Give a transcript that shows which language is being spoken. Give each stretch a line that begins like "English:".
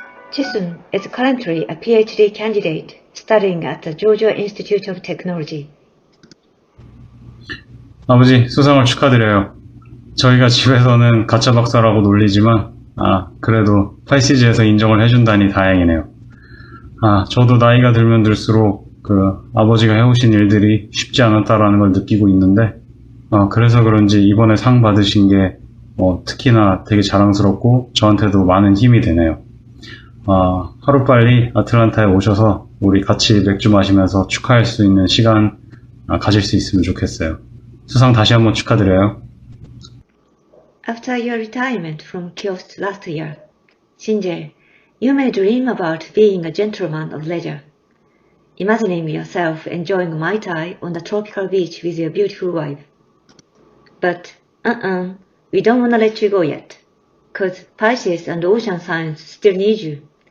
English: Chisun is currently a PhD candidate studying at the Georgia Institute of Technology.
Korean: 아버지, 수상을 축하드려요. 저희가 집에서는 가짜 박사라고 놀리지만 그래도 파이시즈에서 인정을 해준다니 다행이네요. 저도 나이가 들면 들수록 아버지가 해오신 일들이 쉽지 않았다라는 걸 느끼고 있는데 그래서 그런지 이번에 상 받으신 게 특히나 되게 자랑스럽고 저한테도 많은 힘이 되네요. 하루빨리 아틀란타에 오셔서 우리 같이 맥주 마시면서 축하할 수 있는 시간 가질 수 있으면 좋겠어요. 수상 다시 한번 축하드려요.
English: After your retirement from Kyoto last year, Shinjei, you may dream about being a gentleman of leisure, imagining yourself enjoying Mai Tai on the tropical beach with your beautiful wife. But, we don't want to let you go yet, cause PICES and ocean science still need you.